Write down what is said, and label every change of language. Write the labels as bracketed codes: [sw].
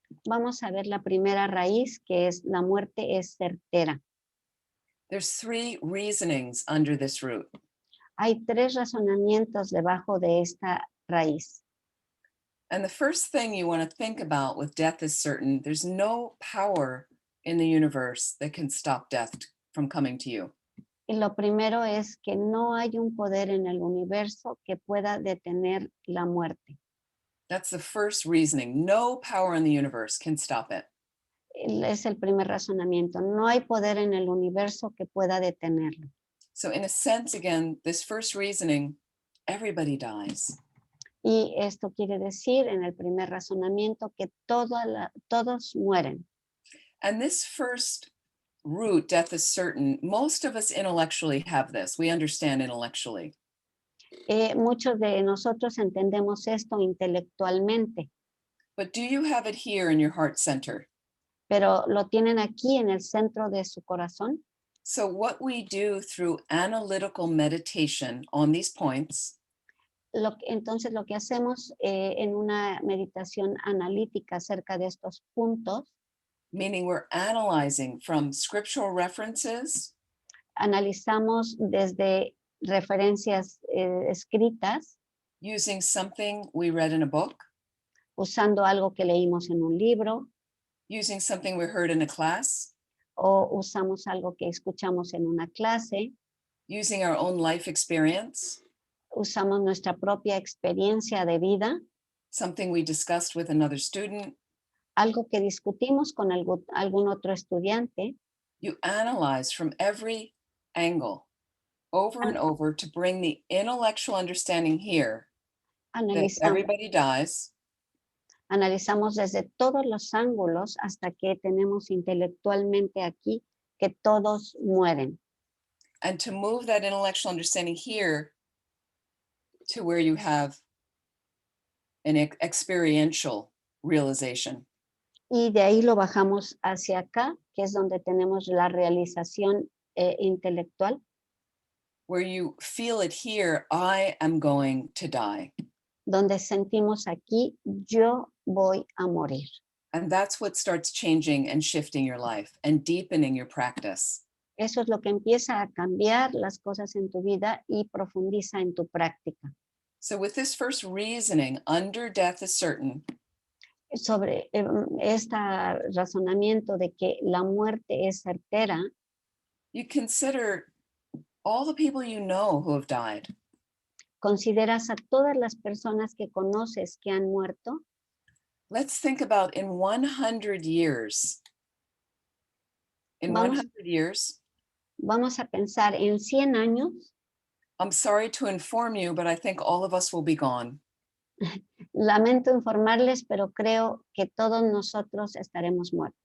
[es] Vamos a ver la primera raíz, que es la muerte es certera. [en] There's 3 reasonings under this root. [es] Hay 3 razonamientos debajo de esta raíz. [en] And the first thing you want to think about with death is certain, there's no power in the universe that can stop death from coming to you. [es] Y lo primero es que no hay un poder en el universo que pueda detener la muerte. [en] That's the first reasoning. No power in the universe can stop it. [es] Es el primer razonamiento. No hay poder en el universo que pueda detenerlo. [en] So in a sense, again, this first reasoning, everybody dies. [es] Y esto quiere decir en el primer razonamiento que todos mueren. [en] And this first root, death is certain, most of us intellectually have this. We understand intellectually. [es] Muchos de nosotros entendemos esto intelectualmente, [en] But do you have it here in your heart center? [es] pero lo tienen aquí en el centro de su corazón. [en] So what we do through analytical meditation on these points [es] Entonces lo que hacemos en una meditación analítica acerca de estos puntos, [en] meaning we're analyzing from scriptural references, [es] analizamos desde referencias escritas, [en] using something we read in a book, [es] usando algo que leímos en un libro, [en] using something we heard in a class, [es] o usamos algo que escuchamos en una clase, [en] using our own life experience, [es] usamos nuestra propia experiencia de vida, [en] something we discussed with another student. [es] algo que discutimos con algún otro estudiante. [en] You analyze from every angle over and over to bring the intellectual understanding here that everybody dies. [es] Analizamos desde todos los ángulos hasta que tenemos intelectualmente aquí que todos mueren. [en] And to move that intellectual understanding here to where you have an experiential realization. [es] Y de ahí lo bajamos hacia acá, que es donde tenemos la realización intelectual. [en] Where you feel it here, I am going to die. [es] Donde sentimos aquí, yo voy a morir. [en] And that's what starts changing and shifting your life and deepening your practice. [es] Eso es lo que empieza a cambiar las cosas en tu vida y profundiza en tu práctica. [en] So with this first reasoning, under death is certain, [es] Sobre este razonamiento de que la muerte es certera, [en] you consider all the people you know who have died. [es] ¿Consideras a todas las personas que conoces que han muerto? [en] Let's think about in 100 years. In [es] Vamos. [en] 100 years, [es] Vamos a pensar en 100 años. [en] I'm sorry to inform you, but I think all of us will be gone. [es] Lamento informarles, pero creo que todos nosotros estaremos muertos.